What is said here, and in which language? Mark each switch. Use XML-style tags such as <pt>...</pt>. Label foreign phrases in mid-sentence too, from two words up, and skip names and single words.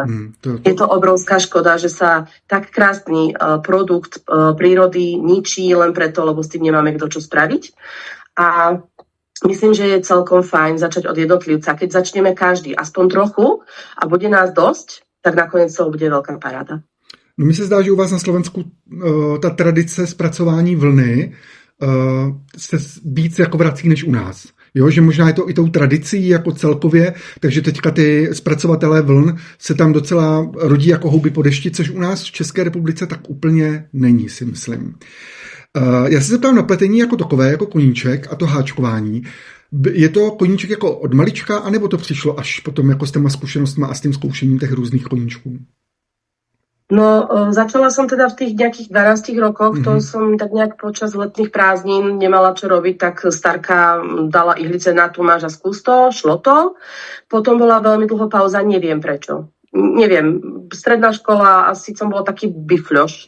<sk>Je to obrovská škoda, že sa tak krásny produkt prírody ničí len preto, lebo s tým nemáme kto čo spraviť. A myslím, že je celkom fajn začať od jednotlivca. Keď začneme každý aspoň trochu a bude nás dosť, tak nakoniec to bude veľká paráda.</sk> <cs>No mi se zdá, že u vás na Slovensku ta tradice zpracování vlny se víc jako vrací než u nás. Jo, že možná je to i tou tradicí jako celkově, takže teďka ty zpracovatelé vln se tam docela rodí jako houby po dešti, což u nás v České republice tak úplně není, si myslím. Já se zeptám na pletení jako takové, jako koníček a to háčkování. Je to koníček jako od malička, anebo to přišlo až potom jako s těma zkušenostmi a s tím zkoušením těch různých koníčků?</cs> <sk>No, začala som teda v tých nejakých 12 rokoch, to som tak nejak počas letných prázdnin nemala čo robiť, tak starka dala ihlice na tu máš a skús to, šlo to. Potom bola veľmi dlho pauza, neviem prečo. Neviem, stredná škola, asi som bola taký bifľoš.</sk>